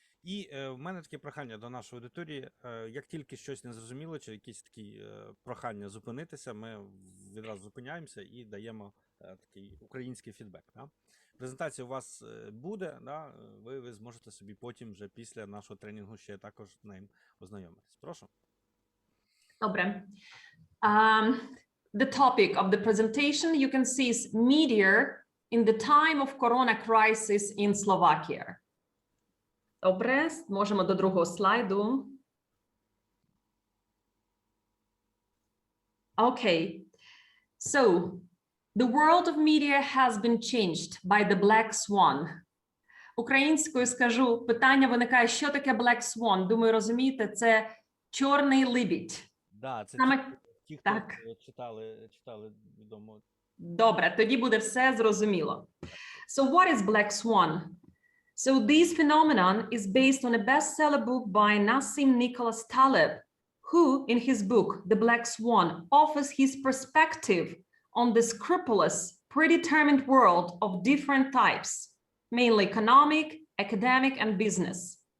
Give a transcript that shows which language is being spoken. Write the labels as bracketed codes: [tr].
[uk] І в мене таке прохання до нашої аудиторії. Як тільки щось не зрозуміло, чи якісь такі прохання зупинитися, ми відразу зупиняємося і даємо такий український фідбек. Да? Презентація у вас буде, да? Ви зможете собі потім вже після нашого тренінгу ще також з ним ознайомитись. Прошу. Добре. [en] The topic of the presentation you can see is media in the time of corona crisis in Slovakia. [uk] Добре, можемо до другого слайду. [en] Okay. So, the world of media has been changed by the Black Swan. [uk] Українською скажу, питання виникає, що таке Black Swan? Думаю, розумієте, це чорний лебідь. Да, це ті, хто читали відомо. Добре, тоді буде все зрозуміло. [en] So what is Black Swan? So this phenomenon is based on a bestseller book by Nassim Nicholas Taleb, who in his book, The Black Swan, offers his perspective on the scrupulous, predetermined world of different types, mainly economic, academic, and business.